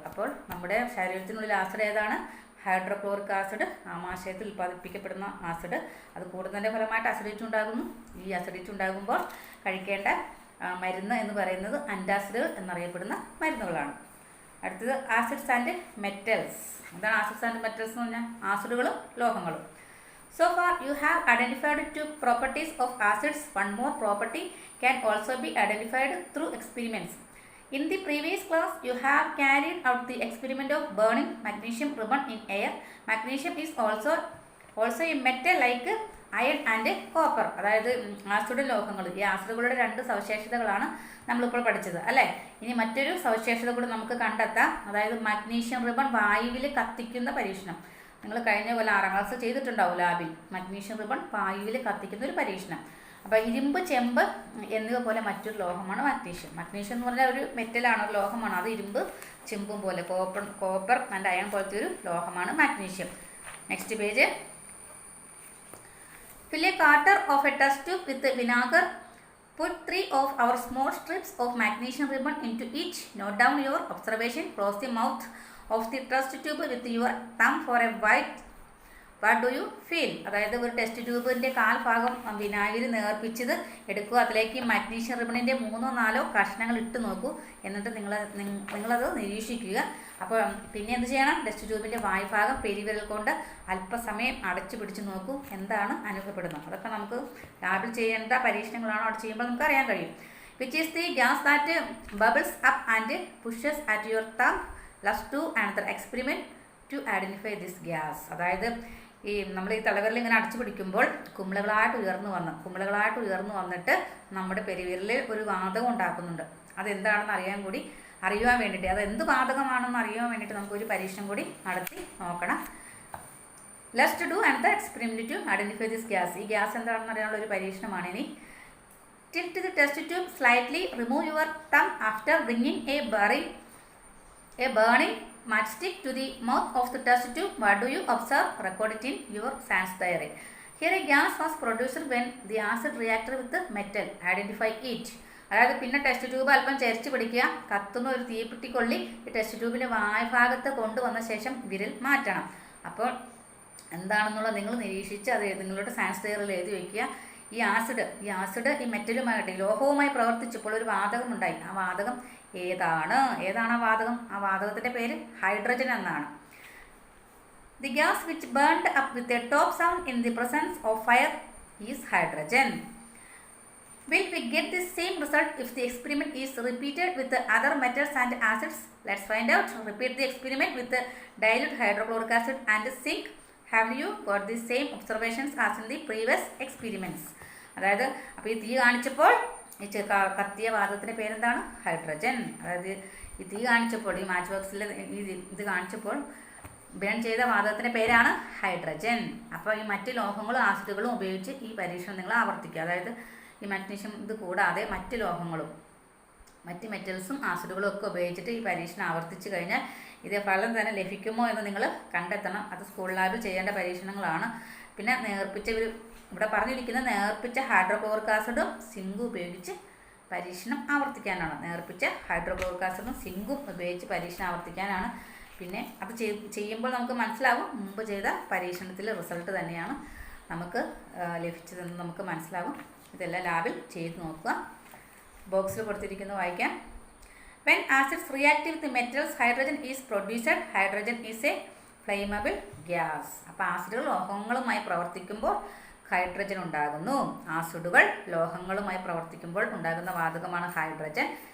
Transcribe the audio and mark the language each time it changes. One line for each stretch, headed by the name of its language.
Malayalam: അപ്പോൾ നമ്മുടെ ശരീരത്തിനുള്ളിൽ ആസിഡ് ഏതാണ്? Hydrochloric acid, ആമാശയത്തിൽ ഉൽപ്പാദിപ്പിക്കപ്പെടുന്ന acid. അത് കൂടുന്നതിൻ്റെ ഫലമായിട്ട് അസിഡിറ്റി ഉണ്ടാകുന്നു. ഈ അസിഡിറ്റി ഉണ്ടാകുമ്പോൾ കഴിക്കേണ്ട മരുന്ന് എന്ന് പറയുന്നത് അൻറ്റാസിഡുകൾ എന്നറിയപ്പെടുന്ന മരുന്നുകളാണ്. അടുത്തത് ആസിഡ്സ് ആൻഡ് മെറ്റൽസ്. എന്താണ് ആസിഡ്സ് ആൻഡ് മെറ്റൽസ് എന്ന് പറഞ്ഞാൽ? ആസിഡുകളും ലോഹങ്ങളും. So far you have identified 2 properties of acids. One more property can also be identified through experiments. In the previous class, you have carried out the experiment of burning magnesium ribbon in air. Magnesium is also a metal like iron and copper. അതായത് acid ലോഹങ്ങൾ. ഈ ആസിഡുകളുടെ 2 സവിശേഷതകളാണ് നമ്മളിപ്പോൾ പഠിച്ചത്, അല്ലേ? ഇനി മറ്റൊരു സവിശേഷത കൂടി നമുക്ക് കണ്ടെത്താം. അതായത് മഗ്നീഷ്യം റിബൺ വായുവിൽ കത്തിക്കുന്ന പരീക്ഷണം. നിങ്ങൾ കഴിഞ്ഞ പോലെ 6ാം ക്ലാസ് ചെയ്തിട്ടുണ്ടാവും ലാബിൽ. മഗ്നീഷ്യം റിബൺ വായുവിൽ കത്തിക്കുന്ന ഒരു പരീക്ഷണം. അപ്പോൾ ഇരുമ്പ്, ചെമ്പ് എന്നിവ പോലെ മറ്റൊരു ലോഹമാണ് മഗ്നീഷ്യം. മഗ്നീഷ്യം എന്ന് പറഞ്ഞാൽ ഒരു മെറ്റലാണ്, ഒരു ലോഹമാണ്. അത് ഇരുമ്പ്, ചെമ്പും പോലെ കോപ്പർ ആൻഡ് അയൺ പോലത്തെ ഒരു ലോഹമാണ് magnesium.
English: Next page. Fill a quarter of a test tube with vinegar. Put 3 of our small strips of magnesium ribbon into each. Note down your observation. Close the mouth of the test tube with your thumb for a while. What do you feel?
Malayalam: അതായത് ഒരു test ട്യൂബിൻ്റെ 1/4 ഭാഗം വിനാഗിരി നേർപ്പിച്ചത് എടുക്കുക. അതിലേക്ക് magnesium റിബണിൻ്റെ 3-4 കഷ്ണങ്ങൾ ഇട്ട് നോക്കൂ. എന്നിട്ട് നിങ്ങളത് നിരീക്ഷിക്കുക. അപ്പോൾ പിന്നെ എന്ത് ചെയ്യണം? ടെസ്റ്റ് ട്യൂബിൻ്റെ വായ്ഭാഗം പെരുവിരൽ കൊണ്ട് അല്പസമയം അടച്ചു പിടിച്ച് നോക്കൂ, എന്താണ് അനുഭവപ്പെടുന്നത്. അതൊക്കെ നമുക്ക് ലാബിൽ ചെയ്യേണ്ട പരീക്ഷണങ്ങളാണോ അവിടെ ചെയ്യുമ്പോൾ നമുക്ക് അറിയാൻ കഴിയും.
English: Which is the gas that bubbles up and pushes at your thumb. Let's do another experiment to identify this gas.
Malayalam: അതായത് നമ്മൾ ഈ തലവിരൽ ഇങ്ങനെ അടച്ചു പിടിക്കുമ്പോൾ കുമിളകളായിട്ട് ഉയർന്നു വന്നിട്ട് നമ്മുടെ പെരുവിരലിൽ ഒരു വാതകം ഉണ്ടാക്കുന്നുണ്ട്. അതെന്താണെന്ന് അറിയുവാൻ വേണ്ടിയിട്ട്, അത് എന്ത് വാതകമാണെന്ന് അറിയാൻ വേണ്ടിയിട്ട് നമുക്കൊരു പരീക്ഷണം കൂടി നടത്തി നോക്കണം.
English: Let's do another experiment to identify this gas.
Malayalam: ഈ ഗ്യാസ് എന്താണെന്ന് അറിയാനുള്ള ഒരു പരീക്ഷണമാണ് ഇനി.
English: Tilt the test tube slightly. Remove your thumb after bringing a burning matchstick to the mouth of the test tube. What do you observe? Record it in your science diary. Here a gas was produced when the acid reacted with the metal. Identify it.
Malayalam: അതായത് പിന്നെ test tube അല്പം ചരിച്ച് പിടിക്കുക. കത്തുന്ന ഒരു തീപ്പെട്ടിക്കൊള്ളി ഈ test ട്യൂബിൻ്റെ വായ്ഭാഗത്ത് കൊണ്ടുവന്ന ശേഷം വിരൽ മാറ്റണം. അപ്പോൾ എന്താണെന്നുള്ളത് നിങ്ങൾ നിരീക്ഷിച്ച് അത് നിങ്ങളുടെ സയൻസ് ഡയറിയിൽ എഴുതി വയ്ക്കുക. ഈ ആസിഡ് ഈ മെറ്റലുമായിട്ട് ലോഹവുമായി പ്രവർത്തിച്ചപ്പോൾ ഒരു വാതകം ഉണ്ടായി. ആ വാതകം ഏതാണ് ആ വാതകം? ആ വാതകത്തിൻ്റെ പേര് ഹൈഡ്രജൻ എന്നാണ്.
English: The gas which burned up with a top sound in the presence of fire is hydrogen. Will we get the same result if the experiment is repeated with the other metals and acids? Let's find out. Repeat the experiment with the dilute hydrochloric acid and zinc. Have you got the same observations as in the previous experiments?
Malayalam: അതായത് അപ്പോൾ ഈ തീ കാണിച്ചപ്പോൾ ഈ കത്തിയ വാതകത്തിൻ്റെ പേരെന്താണ്? Hydrogen. അതായത് ഈ തീ കാണിച്ചപ്പോൾ ഈ മാച്ച് ബോക്സിൽ ഇത് കാണിച്ചപ്പോൾ ബേൺ ചെയ്ത വാതകത്തിൻ്റെ പേരാണ് ഹൈഡ്രജൻ. അപ്പോൾ ഈ മറ്റ് ലോഹങ്ങളും ആസിഡുകളും ഉപയോഗിച്ച് ഈ പരീക്ഷണം നിങ്ങൾ ആവർത്തിക്കുക. അതായത് ഈ മഗ്നീഷ്യം ഇത് കൂടാതെ മറ്റ് ലോഹങ്ങളും മറ്റ് മെറ്റൽസും ആസിഡുകളും ഒക്കെ ഉപയോഗിച്ചിട്ട് ഈ പരീക്ഷണം ആവർത്തിച്ച് കഴിഞ്ഞാൽ ഇതേ ഫലം തന്നെ ലഭിക്കുമോ എന്ന് നിങ്ങൾ കണ്ടെത്തണം. അത് സ്കൂൾ ലാബിൽ ചെയ്യേണ്ട പരീക്ഷണങ്ങളാണ്. പിന്നെ ഇവിടെ പറഞ്ഞിരിക്കുന്ന നേർപ്പിച്ച ഹൈഡ്രോക്ലോറിക് ആസിഡും സിങ്കും ഉപയോഗിച്ച് പരീക്ഷണം ആവർത്തിക്കാനാണ്. നേർപ്പിച്ച ഹൈഡ്രോക്ലോറിക് ആസിഡും സിങ്കും ഉപയോഗിച്ച് പരീക്ഷണം ആവർത്തിക്കാനാണ്. പിന്നെ അത് ചെയ്യുമ്പോൾ നമുക്ക് മനസ്സിലാവും മുമ്പ് ചെയ്ത പരീക്ഷണത്തിലെ റിസൾട്ട് തന്നെയാണ് നമുക്ക് ലഭിച്ചതെന്ന് നമുക്ക് മനസ്സിലാവും. ഇതെല്ലാം ലാബിൽ ചെയ്ത് നോക്കുക. ബോക്സിൽ കൊടുത്തിരിക്കുന്നത് വായിക്കാം.
English: When acids react with metals, hydrogen is produced. Hydrogen is a flammable gas.
Malayalam: അപ്പോൾ ആസിഡുകൾ ലോഹങ്ങളുമായി പ്രവർത്തിക്കുമ്പോൾ ഹൈഡ്രജൻ ഉണ്ടാകുന്നു. ആസിഡുകൾ ലോഹങ്ങളുമായി പ്രവർത്തിക്കുമ്പോൾ ഉണ്ടാകുന്ന വാതകമാണ് ഹൈഡ്രജൻ.